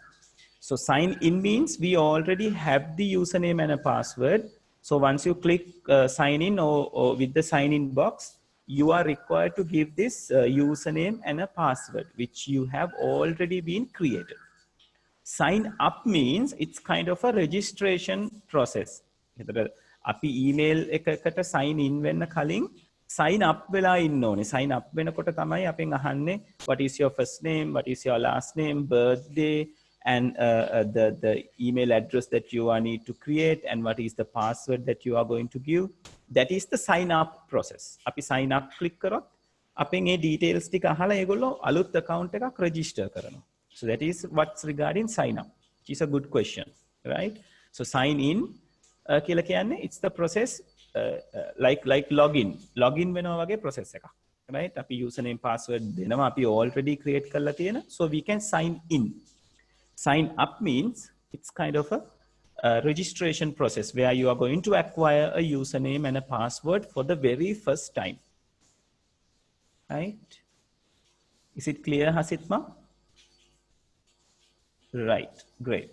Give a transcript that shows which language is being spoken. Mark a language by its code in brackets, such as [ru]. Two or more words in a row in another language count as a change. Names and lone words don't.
[en] So sign in means we already have the username and a password. So once you click sign in or with the sign in box, you are required to give this username and a password, which you have already been created. Sign up means it's kind of a registration process. [si] අපි email එකකට [en] sign in [si] වෙන්න කලින් [en] sign up [si] වෙලා ඉන්න ඕනේ. [en] Sign up [si] වෙනකොට තමයි අපෙන් අහන්නේ [en] what is your first name, what is your last name, birthday, and the email address that you are need to create, and what is the password that you are going to give. That is the sign up process. [si] අපි [en] sign up click [si] කරොත් අපෙන් ඒ details ටික අහලා ඒගොල්ලෝ අලුත් account එකක් register කරනවා. [en] So that is what's regarding sign up, which is a good question, right? So sign in, it's the process like login [si] වෙනවා වගේ [en] process එකක්, right? [si] අපි [en] username password [si] දෙනවා, අපි [en] already create [si] කරලා තියෙන, [en] so we can sign in. Sign up means it's kind of a registration process where you are going to acquire a username and a password for the very first time, right? Is it clear, Hasitma? Right, great.